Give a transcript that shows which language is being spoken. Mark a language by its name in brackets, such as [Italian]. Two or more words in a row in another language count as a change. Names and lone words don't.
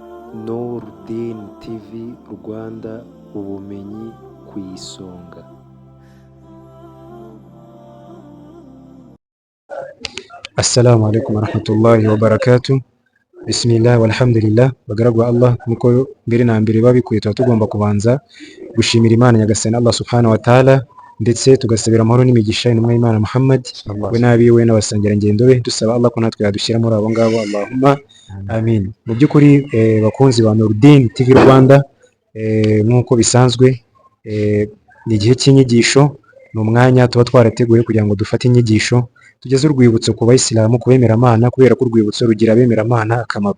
[Kinyarwanda] Nurdin TV Rwanda, ubumenyi ku isonga. [Arabic] السلام عليكم ورحمة الله وبركاته. بسم الله والحمد لله. [Kinyarwanda] Bagaragwa Allah, nkuko mbere na mbere babikuye tuba tugomba kubanza gushimira Imana Nyagasani Allah [Arabic] سبحانه وتعالى, [Kinyarwanda] ndetse tugasabira amahoro n'imigisha intumwa y'Imana Muhammad we n'abiwe n'abasangira ngendo be, dusaba Allah ko natwe yadushyira muri abo ngabo, [Arabic] اللهم آمين. [Kinyarwanda] Mu by'ukuri bakunzi ba Nurdin TV Rwanda, nk'uko bisanzwe ni igihe cy'inyigisho, ni umwanya tuba twarateguye kugira ngo dufate inyigisho tugeze urwibutso ku bayisilamu, ku bemeramana, kubera ko urwibutso rugira abemeramana akamaro.